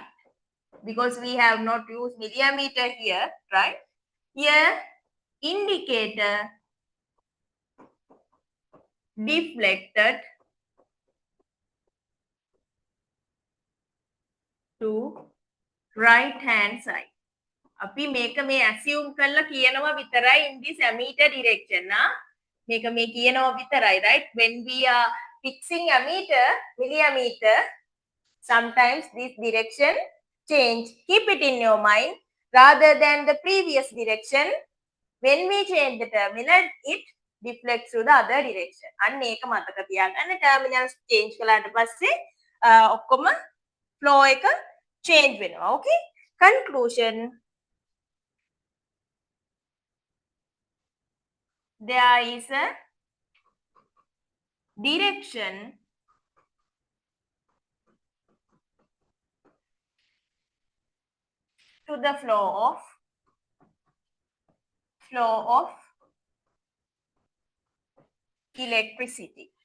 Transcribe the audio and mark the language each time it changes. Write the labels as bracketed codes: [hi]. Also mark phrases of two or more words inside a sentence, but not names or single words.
[en] Because we have not used millimeter here, right? Here, indicator deflected to right hand side. [si] අපි මේක මේ assume කරලා කියනවා විතරයි [en] in this ammeter direction [si] මේක මේ කියනවා විතරයි, [en] right? When we are fixing ammeter, millimeter, sometimes this direction change. Keep it in your mind rather than the previous direction. When we change the terminal, it deflects to the other direction. [si] අන්න ඒක මතක තියාගන්න. [en] terminals change [si] කළාට පස්සේ ඔක්කොම flow එක change වෙනවා. [en] Okay? Conclusion. There is a direction to the flow of electricity.